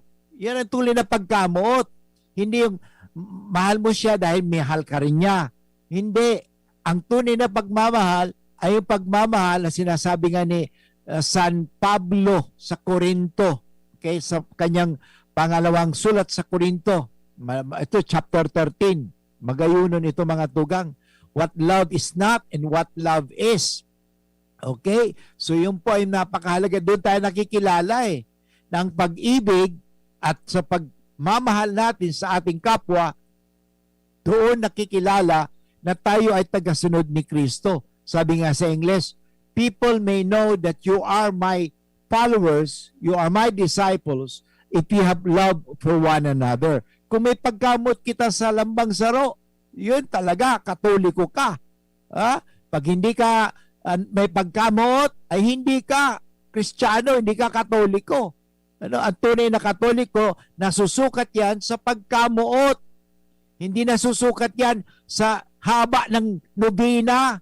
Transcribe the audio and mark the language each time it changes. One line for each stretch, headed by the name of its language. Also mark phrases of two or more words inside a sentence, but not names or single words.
Filipino: Yan ang tuloy na pagkamot. Hindi yung mahal mo siya dahil mahal ka rin niya. Hindi. Ang tunay na pagmamahal ay yung pagmamahal na sinasabi nga ni San Pablo sa Corinto. Okay? Sa kanyang pangalawang sulat sa Corinto. Ito,
English: chapter 13.
Bikol: Magayunon ito mga tugang.
English: What love is not and what love is.
Filipino: Okay? So yun po ay napakahalaga. Doon tayo nakikilala ng pag-ibig at sa pagmamahal natin sa ating kapwa, doon nakikilala na tayo ay tagasunod ni Kristo. Sabi nga sa English,
English: people may know that you are my followers, you are my disciples, if you have love for one another.
Bikol: Kung may pagkamot kita sa lambang saro,
Filipino: yun talaga, Katoliko ka. Pag hindi ka may pagkamot, ay hindi ka Kristiyano, hindi ka Katoliko. Ang tunay na Katoliko, nasusukat yan sa pagkamuot. Hindi nasusukat yan sa haba ng nobina.